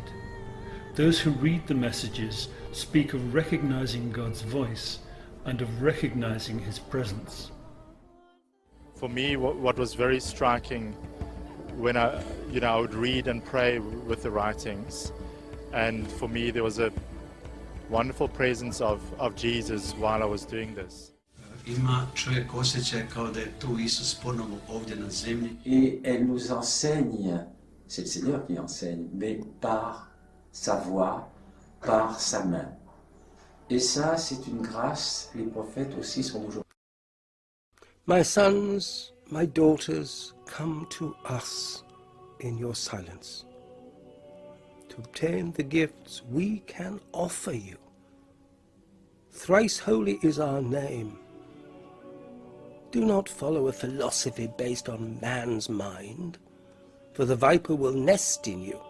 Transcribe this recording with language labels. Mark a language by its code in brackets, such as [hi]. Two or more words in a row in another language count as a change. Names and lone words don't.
[en] Those who read the messages speak of recognizing God's voice and of recognizing his presence. For me, what was very striking when I would read and pray with the writings, and for me there was a wonderful presence of Jesus while I was doing this. [hr] Ima čovjek osjećaj kao da je tu Isus ponovo ovdje na zemlji. [fr] Et elle nous enseigne, c'est le Seigneur qui enseigne, mais par sa voix, par sa main. Et ça, c'est une grâce, les prophètes aussi sont aujourd'hui. [en] My sons, my daughters, come to us in your silence, to obtain the gifts we can offer you. Thrice holy is our name. Do not follow a philosophy based on man's mind, for the viper will nest in you.